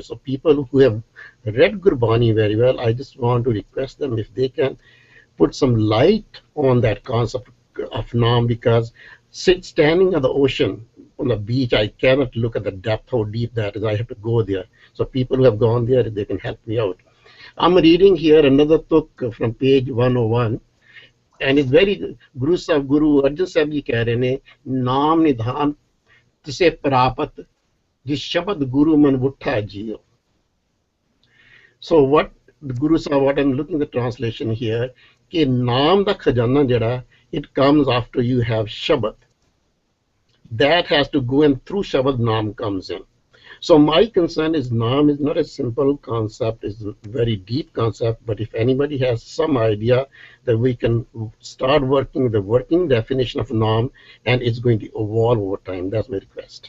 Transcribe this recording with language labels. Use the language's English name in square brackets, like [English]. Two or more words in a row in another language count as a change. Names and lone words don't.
[English] So people who have read Gurbani very well, I just want to request them if they can put some light on that concept of nam, because standing on the ocean, on the beach, I cannot look at the depth, how deep that is. I have to go there. So people who have gone there, they can help me out. I'm reading here another tuk from page 101, and it's very [Punjabi] ਗੁਰੂ ਅਰਜਨ ਸਾਹਿਬ ਜੀ ਕਹਿ ਰਹੇ ਨੇ, ਨਾਮ ਨਿਧਾਨ ਤਿਸੈ ਪਰਾਪਤਿ ਜਿਸੁ ਸਬਦੁ ਗੁਰੂ ਮਨਿ ਵੁਠਾ ਜੀਉ. [English] So what the Guru Sahib, what I'm looking at the translation here, [Punjabi] ਕਿ ਨਾਮ ਦਾ ਖ਼ਜ਼ਾਨਾ ਜਿਹੜਾ, [English] it comes after you have Shabad. That has to go, and through Shabad Naam comes in. So my concern is Naam is not a simple concept, it's a very deep concept, but if anybody has some idea that we can start working the working definition of Naam, and it's going to evolve over time, that's my request.